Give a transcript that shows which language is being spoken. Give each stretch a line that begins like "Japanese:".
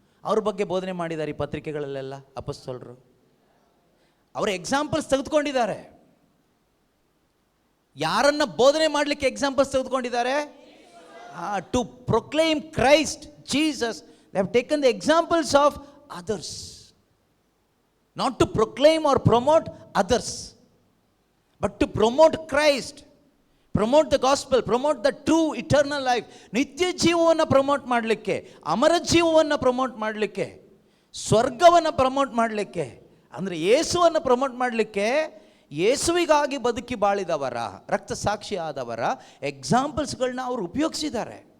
Kannada: ಅವ್ರ ಬಗ್ಗೆ ಬೋಧನೆ ಮಾಡಿದ್ದಾರೆ ಈ ಪತ್ರಿಕೆಗಳಲ್ಲೆಲ್ಲ ಅಪೊಸ್ತಲರು. ಅವರ ಎಕ್ಸಾಂಪಲ್ಸ್ ತೆಗೆದುಕೊಂಡಿದ್ದಾರೆ. ಯಾರನ್ನ ಬೋಧನೆ ಮಾಡಲಿಕ್ಕೆ ಎಕ್ಸಾಂಪಲ್ಸ್ ತೆಗೆದುಕೊಂಡಿದ್ದಾರೆ?
English: To proclaim Christ Jesus, they have taken the examples of others. Not to proclaim or promote others, but to promote Christ, promote the gospel, promote the true eternal life.
Kannada: ನಿತ್ಯ ಜೀವವನ್ನು promote ಮಾಡಲಿಕ್ಕೆ, ಅಮರ ಜೀವವನ್ನು promote ಮಾಡಲಿಕ್ಕೆ, ಸ್ವರ್ಗವನ್ನು promote ಮಾಡಲಿಕ್ಕೆ, ಅಂದರೆ ಯೇಸುವನ್ನು promote ಮಾಡಲಿಕ್ಕೆ, ಯೇಸುವಿಗಾಗಿ ಬದುಕಿ ಬಾಳಿದವರ, ರಕ್ತ ಸಾಕ್ಷಿ ಆದವರ ಎಕ್ಸಾಂಪಲ್ಸ್ಗಳನ್ನ ಅವರು ಉಪಯೋಗಿಸಿದ್ದಾರೆ.